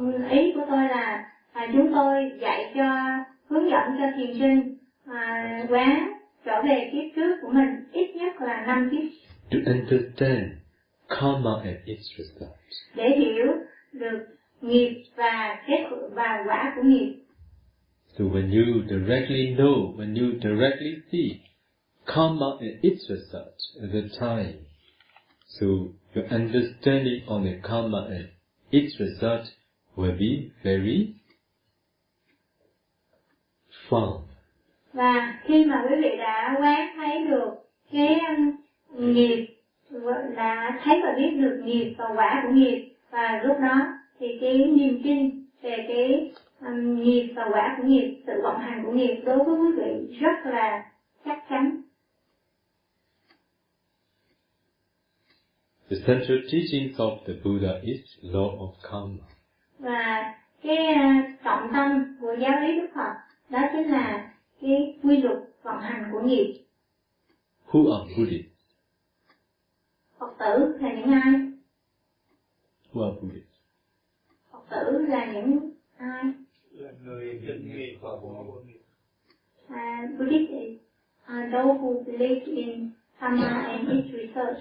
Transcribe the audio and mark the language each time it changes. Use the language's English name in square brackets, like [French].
[Vietnamese] Ý của tôi là chúng tôi dạy cho, hướng dẫn cho thiền sinh quán trở về kiếp trước của mình ít nhất là 5 kiếp. [English] To understand karma and its result. [Vietnamese] Để hiểu được nghiệp và kết và quả của nghiệp. [English] So when you directly know, when you directly see karma and its result at the time, so your understanding on the karma and its result will be very firm. [Vietnamese] Và khi mà quý vị đã quán thấy được cái nghiệp, đã thấy và biết được nghiệp và quả của nghiệp, và lúc đó thì cái niềm tin về cái nghiệp và quả của nghiệp, sự vận hành của nghiệp đối với quý vị rất là chắc chắn. [English] The central teachings of the Buddha is law of karma. [Vietnamese] Và cái trọng tâm của giáo lý Đức Phật đó chính là cái quy luật vận hành của nghiệp. [English] Who are Buddhists? [Vietnamese] Phật tử là những ai? [English] Who are Buddhists? [Vietnamese] Phật tử là những ai? Là người định nghiệp và bỏ nghiệp. [English] Buddhists is those who believe in karma and its result.